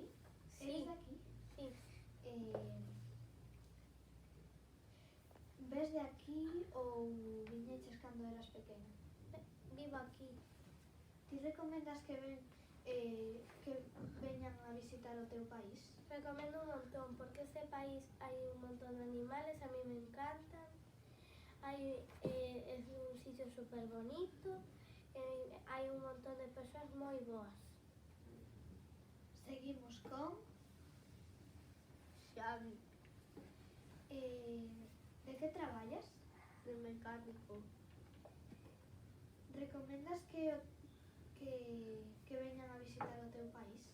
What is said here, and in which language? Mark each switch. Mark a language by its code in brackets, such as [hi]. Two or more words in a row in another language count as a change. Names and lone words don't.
[es] Sí. ¿Eres de aquí? Sí. [gl] Ves de aquí ou viñeches cando eras pequena? [es] Vivo aquí. [gl] Ti recomendas que veñan a visitar o teu país? [es] Recomiendo un montón porque ese país hay un montón de animales, a mí me encantan. Es un sitio súper bonito, hay un montón de personas muy boas. [gl] Seguimos con Xavi, de que traballas? de mecánico. Recomendas que veñan a visitar o teu país?